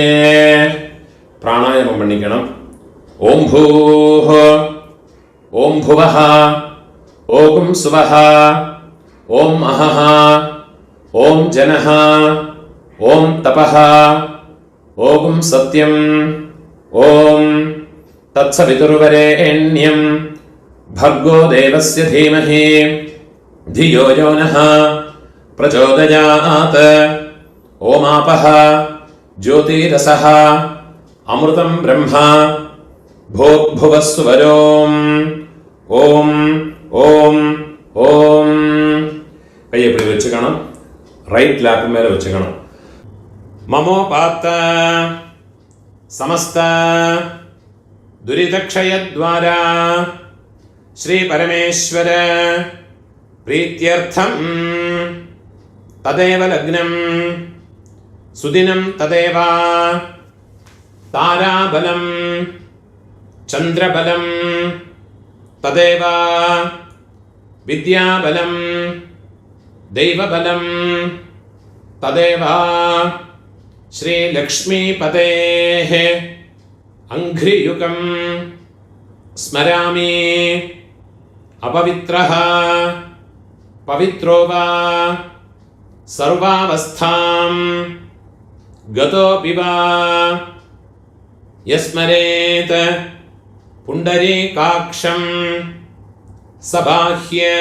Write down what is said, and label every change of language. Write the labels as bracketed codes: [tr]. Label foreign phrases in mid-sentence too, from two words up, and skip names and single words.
[ta] பிராணாயாமம் பண்ணிக்கணும். [sa] ओम् भूः ओम् भुवः ओम् सुवः ओम् अहः ओम् जनः ओम् तपः ओम् सत्यम् ओम् तत्सवितुर्वरेण्यम् भर्गो देवस्य धीमहि धियो यो नः प्रचोदयात्. ओमापः ज्योतिरसः अमृतं ब्रह्म भूर्भुवस्सुवरोम्. ओम ओम ओम. [ta] கை எப்படி வச்சுக்கணும்? [en] right lap [ta] மேல வச்சுக்கணும். [sa] ममोपात्त समस्त दुरितक्षयद्वारा श्री परमेश्वर प्रीत्यर्थं तदेव लग्नं सुदिनं तदेव ताराबलं चन्द्रबलं तदेव विद्याबलं दैवबलम् तदेव श्री लक्ष्मीपतेः अंघ्रियुकं स्मरामि अपवित्रः पवित्रो वा सर्वावस्थां गतोऽपि वा यस्मरेत् पुण्डरीकाक्षं सबाह्य